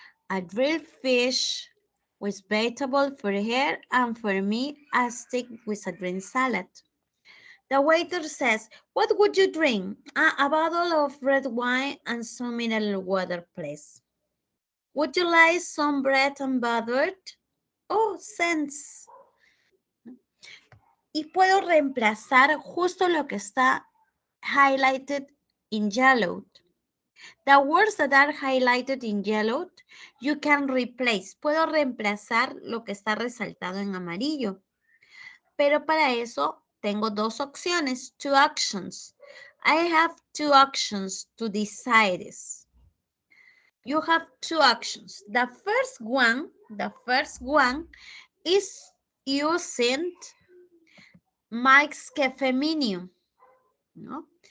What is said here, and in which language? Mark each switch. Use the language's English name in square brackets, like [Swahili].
[English] A grilled fish with vegetable for her and for me, a steak with a green salad. The waiter says, what would you drink? A bottle of red wine and some mineral water, please. Would you like some bread and butter? Oh, thanks. [Spanish] Y puedo reemplazar justo lo que está [English] highlighted in yellow. The words that are highlighted in yellow, you can replace. [Spanish] Puedo reemplazar lo que está resaltado en amarillo. Pero para eso tengo dos opciones, [English] two options. I have two options to decide this. You have two options. The first one is using Mike's Cafe menu. No?